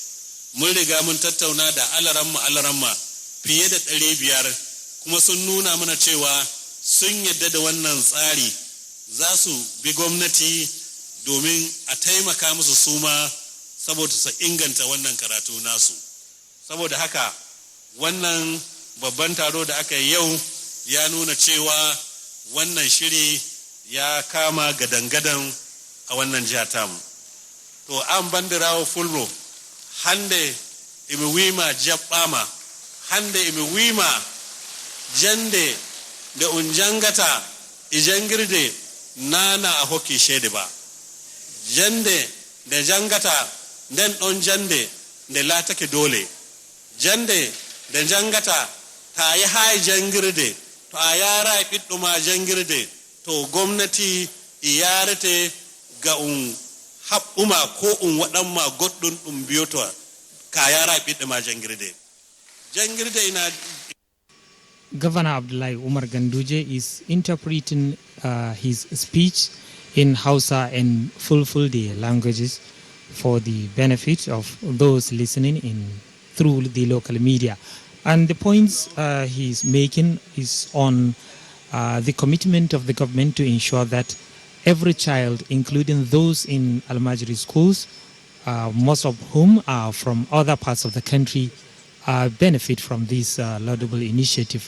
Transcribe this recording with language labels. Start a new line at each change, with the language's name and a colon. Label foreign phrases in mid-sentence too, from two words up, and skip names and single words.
Hausa: Mun riga mun tattauna da alaramma fiye da 500 kuma sun nuna mana cewa sun yadda da wannan tsari, za su bi gwamnati domin a taimaka musu suma saboda su inganta wannan karatu nasu. Saboda haka wannan babban taro da aka yi yau ya nuna cewa wannan shiri ya kama gadan-gadan a wannan jiha tamu.
Fula: To an bandirawo fulro hande imi wima jaɓɓama, hande imi wima jande nde un jangata e jangirde nana a hokki ceede ba. Jande nde jangata nden ɗon jande nde laatake doole. Jande nde jangata ta yahay jangirde, to a yara e ɓiɗɗo ma jangirde, to gwamnati e yarete ga haɓɓuma ko waɗanma goɗɗum ɗum biyoto ka yara e ɓiɗɗo ma jangirde. Jangirde ina.
English: Governor Abdullahi Umar Ganduje is interpreting his speech in Hausa and Fulfulde languages for the benefit of those listening through the local media. And the points he's making is on the commitment of the government to ensure that every child, including those in Almajiri schools, most of whom are from other parts of the country, benefit from this laudable initiative.